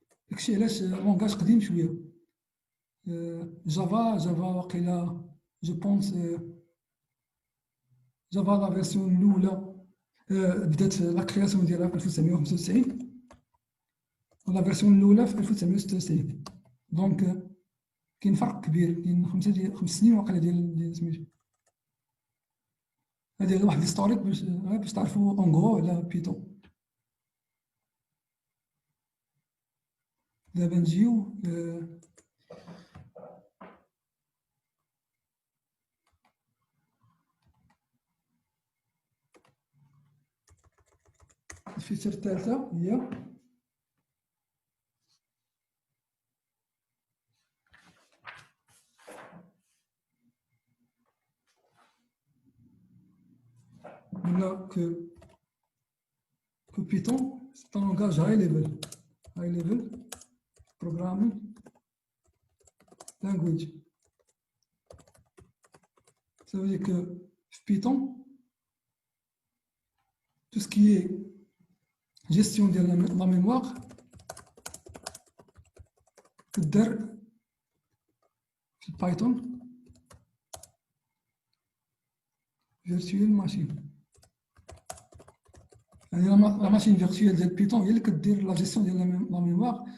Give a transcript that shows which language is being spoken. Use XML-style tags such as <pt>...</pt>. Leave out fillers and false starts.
<ar>داكشي علاش لونغاج قديم شويه. جافا وقيلا جو بونس جافا لا فيرسيون الاولى بدات لا كرياسيون ديالها في 1995، ولا فيرسيون الاولى في 1996. دونك كاين فرق كبير، كاين 5 سنين واقيلا ديال سميتو. هذه واحد الهيستوريك باش تعرفوا اونغو على بيتون. دابا نجيو الفيتشر الثالثة هي</ar> <fr>قلنا que Python c'est un langage</fr> <en>high level programming language.</en> <fr>Ça veut dire que Python, tout ce qui est gestion de la mémoire, تقدر في Python virtual machine.</fr> <ar>يعني لا ماشين فيرتويال ديال بيتون هي اللي كدير لا جيستيون ديال لا ميموار.</ar>